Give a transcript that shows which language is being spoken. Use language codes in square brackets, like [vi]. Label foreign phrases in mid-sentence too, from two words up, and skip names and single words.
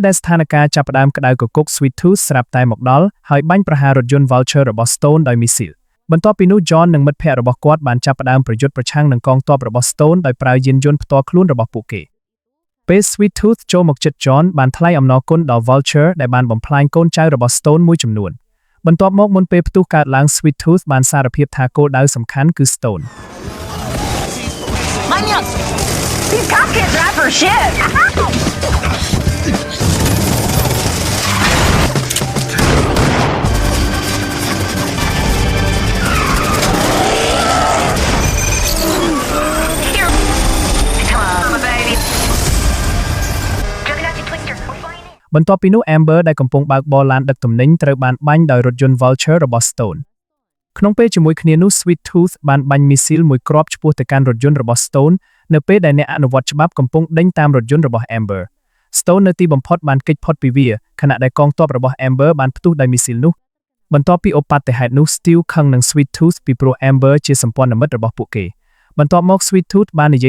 [km] ដែលស្ថានភាពចាប់ផ្ដើមក្តៅគគុក Sweet Tooth ស្រាប់តែមកដល់ហើយបាញ់ប្រហាររថយន្ត Vulture របស់ Stone ដោយមីស៊ីលបន្ទាប់ពីនោះ John និងមិត្តភ័ក្តិរបស់គាត់បានចាប់ផ្ដើមប្រយុទ្ធប្រឆាំងនឹងកងទ័ពរបស់ Stone ដោយប្រើយានយន្តផ្ទាល់ខ្លួនរបស់ពួកគេពេល Sweet Tooth ចូលមកជិត John បានថ្លែងអំណរគុណដល់ Vulture ដែលបានបំផ្លាញកូនចៅរបស់ Stone មួយចំនួនបន្ទាប់មកមុនពេលផ្ទុះកើតឡើង Sweet Tooth បានសារភាពថាគោលដៅសំខាន់គឺ Stone [en] These cops can't drive for shit. Here. Come on, baby. We're flying in. [km] បន្ទាប់ពីនោះ Amber ដែលកំពុងបើកបរឡានដឹកទំនិញត្រូវបានបាញ់ដោយរថយន្ត Vulture របស់ Stone ក្នុងពេលជាមួយគ្នានោះ Sweet Tooth បានបាញ់មីស៊ីលមួយគ្រាប់ឆ្ពោះទៅកាន់រថយន្តរបស់ Stone នៅពេលដែលអ្នកអនុវត្តច្បាប់កំពុងដេញតាមរថយន្តរបស់ Amber Stone នៅទីបំផុតបានគេចផុតពីវាខណៈដែលកងទ័ពរបស់ Amber បានផ្ទុះដោយមីស៊ីលនោះបន្ទាប់ពីឧបទ្ទហេតុនោះ Stu ខឹងនឹង Sweet Tooth ពីព្រោះ Amber ជាសម្ព័ន្ធមិត្តរបស់ពួកគេបន្ទាប់មក Sweet Tooth បាននិយាយ